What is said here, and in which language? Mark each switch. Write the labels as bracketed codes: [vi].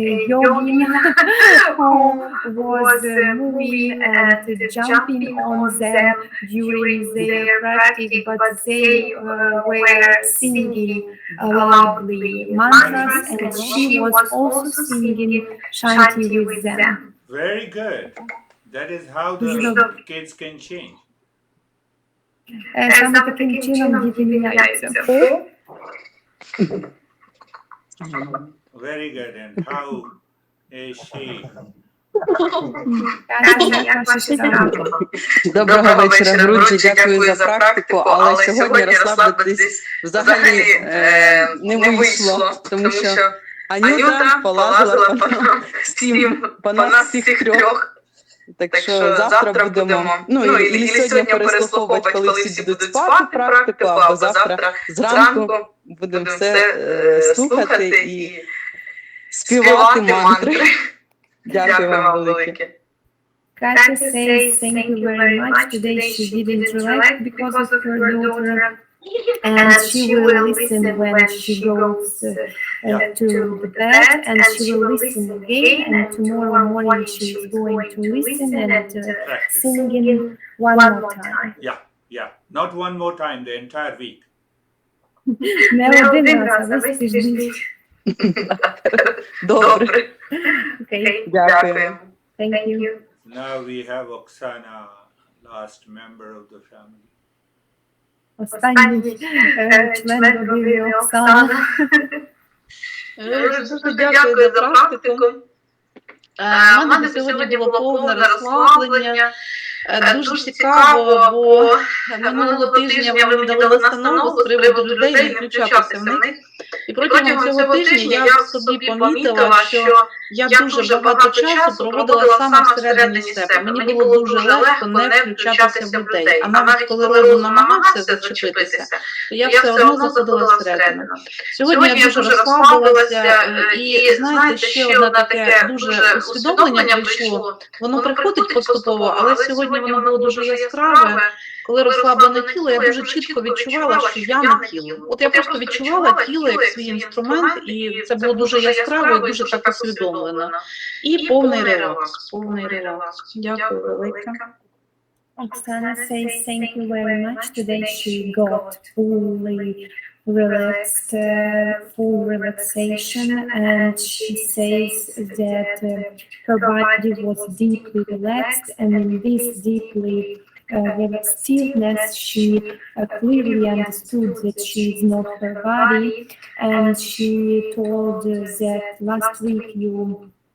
[en] yogin who was moving and jumping on them during their practice, but they were singing loudly mantras, and she was also singing shanti with them. Very good. That is how the kids can change. [uk] Саме таким чином діти міняються. [en] Very good. And how is she? [uk] Катя, як ваші справи? Доброго вечора, друзі. Дякую за практику, але сьогодні розслабитись взагалі не вийшло, тому що Анюта полазила по нас всіх трьох. Так що завтра будемо, і сьогодні переслуховувати, коли всі будуть спати практику, або завтра зранку будемо все слухати і співати мантри. Дякую вам велике. [en] Katya says thank you very much. Today she didn't relax because of her daughter, and she will listen when she goes to the bed, and she will listen again, and tomorrow morning she is going to listen and singing one more time. Yeah. Not one more time, the entire week. [uk] Не один раз, а весь тиждень. Добре. [en] Okay, [uk] Дякую. [en] thank you. Now we have Oksana, last member of the family. [uk] Останній член родини Оксана. Дуже дякую за практику. У мене сьогодні було повне розслаблення. Дуже цікаво, бо минулого тижня ви мені дали настанову з приводу людей, не включатися в них. І протягом цього тижня я собі помітила, що я дуже багато часу проводила саме всередині себе. Мені було дуже легко не включатися в людей. А навіть коли розум намагався зачепитися, то я все одно заходила всередину. Сьогодні я дуже розслабилася, і знаєте, ще одне таке дуже усвідомлення прийшло. Воно приходить поступово, але сьогодні воно було дуже яскраве. Коли розслаблене тіло, я дуже чітко відчувала, що я не тіло. От я просто відчувала тіло як свій інструмент, і це було дуже яскраво і дуже так усвідомлено. І повний релакс. Дякую велике. [en] Oksana says thank you very much. Today she got fully relaxed, full relaxation, and she says that her body was deeply relaxed, and in this deeply relaxed stillness she clearly understood that she is not her body, and she told that last week you